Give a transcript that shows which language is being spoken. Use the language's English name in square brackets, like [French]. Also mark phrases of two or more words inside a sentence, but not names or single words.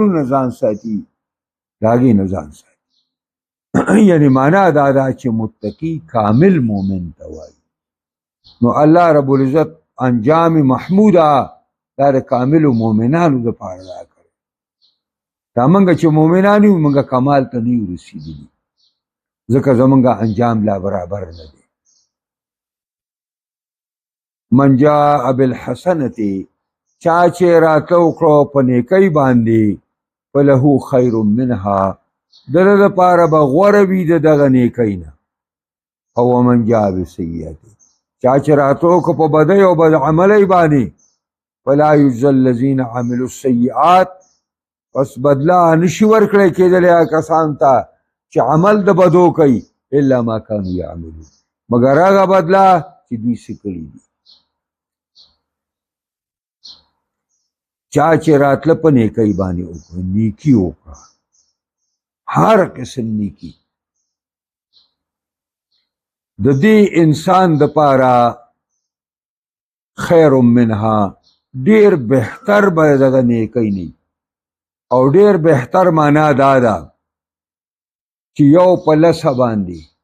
[Pashto] نه ځان ساتي د هغې نه ځان ساتي یعنی معنا دا ده چې متقي کامل مؤمن ته وایي نو [Arabic] الله رب العزت [Pashto] انجام محموده دا د کاملو مؤمنانو دپاره راکړی دا موږ چې مؤمنان یو موږ کمال ته نه یو رسېدلي ځکه زموږ انجام لا برابر نه دی [Arabic] من جاء بالحسنة [Pashto] چا چې راتلو وکړو په نیکۍ باندې [Arabic] فله خیر منها [Pashto] د ده دپاره به غوره وي د دغه نیکۍ نه او [Arabic] ومن جاء بسیئة [Pashto] چا چې راتلو وکړو په بدۍ او بد عملۍ باندې [Arabic] فلا یجزی الذین عملوا السیئات [Pashto] پس بدلا نشي ورکړی کېدلی هغه کسانو ته چې عمل د بدو کوي [Arabic] الا ما کانوا یعملون [Pashto] مګر هغه بدلا چې دوی څه کړي دي چا چې راتله په نیکۍ باندې وکړه نیکي وکړه هر قسم نیکي د دې انسان دپاره [Arabic] خیر منها [Pashto] ډیر بهتر به دغه نیکۍ نه او ډیر بهتر معنا دا ده چې یو په لسه باندې